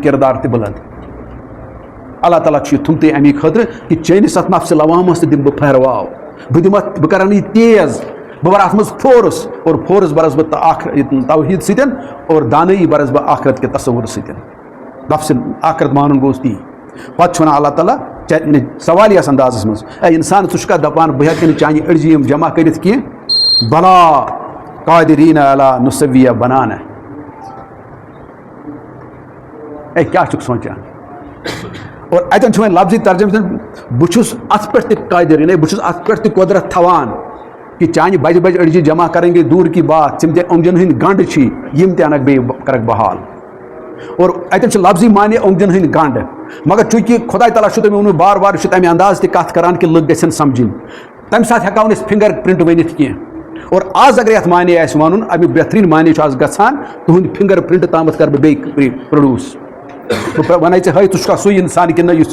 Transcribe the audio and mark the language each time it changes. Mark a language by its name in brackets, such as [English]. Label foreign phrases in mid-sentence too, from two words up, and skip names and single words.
[Kashmiri] کِردار تہِ بُلنٛد اللہ تعالیٰ چھُ یہِ تھوٚمتُے اَمی خٲطرٕ کہِ چٲنِس اَتھ نفسہِ لوامَس تہِ دِمہٕ بہٕ پھیرواو بہٕ دِمہٕ اَتھ بہٕ کَرَن یہِ تیز بہٕ بَرٕ اَتھ منٛز فورس اور فورس بَرَس بہٕ توحیٖد سۭتۍ اور دانٲیی بَرَس بہٕ آخرت کہِ تصوُر سۭتۍ لفظ آخرت مانُن گوٚوُس تی پَتہٕ چھُ وَنان اللہ تعالیٰ سوال یَس اندازَس منٛز اے اِنسان ژٕ چھُکھا دَپان بہٕ ہٮ۪کہٕ نہٕ چانہِ أڑجہِ یِم جمع کٔرِتھ کینٛہہ [Arabic] بلا قادریٖن علی نُصَوِّیَ [Kashmiri] بنانہ اے کیٛاہ چھُکھ سونٛچان اور اَتٮ۪ن چھُ وۄنۍ لفظی ترجمہٕ بہٕ چھُس اَتھ پٮ۪ٹھ تہِ قٲدِر یعنی بہٕ چھُس اَتھ پٮ۪ٹھ تہِ قۄدرت تھاوان کہ چانہِ بجہِ بجہِ أڑجہِ [Urdu] جمع کریں گے دوٗر کی بات [Kashmiri] یِم تہِ اوٚنٛگجن ہٕنٛدۍ گنٛڈ چھی یِم تہِ اَنکھ بیٚیہِ کرکھ بہٕ حال اور اَتٮ۪ن چھُ لفظی معنے اوٚنٛگجن ہٕنٛدۍ گنٛڈ مگر چوٗنٛکہِ خۄداے تعالیٰ چھُ تۄہہِ ووٚنمُت بار بار یہِ چھُ تَمہِ انداز تہِ کَتھ کران کہِ لُکھ گژھن سمجھِنۍ تَمہِ ساتہٕ ہٮ۪کو نہٕ أسۍ فِنگر پرٛنٛٹ ؤنِتھ کینٛہہ اور آز اگر یَتھ معنے آسہِ وَنُن امیُک بہتریٖن معنے چھُ آز گژھان تُہُنٛد فِنگر پرٛنٛٹ تامَتھ کَرٕ بہٕ بیٚیہِ پرٛوڈوٗس بہٕ وَنے ژےٚ ہاے ژٕ چھُکھا سُے اِنسان کِنہٕ نہ یُس